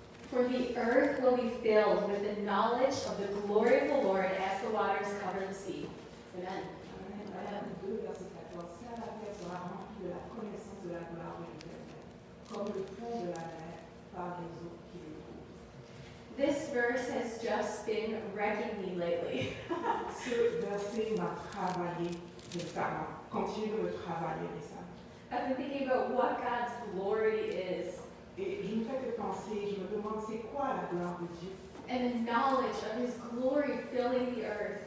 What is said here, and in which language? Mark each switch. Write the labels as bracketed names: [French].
[English] For the earth will be filled with the knowledge of the glory of the Lord as the waters cover the sea. Amen. [French] Habakkuk 2, verset 14. Si la terre sera remplie de la connaissance de la gloire de l'Éternel, comme le fond de la mer par les eaux qui le couvrent. [English] This verse has just been wrecking me lately. [French] Ce verset m'a travaillé récemment, continue de me travailler récemment. [English] I've been thinking about what God's glory is [French] Et je ne fais que penser, je me demande c'est quoi la gloire de Dieu? [English] and the knowledge of His glory filling the earth.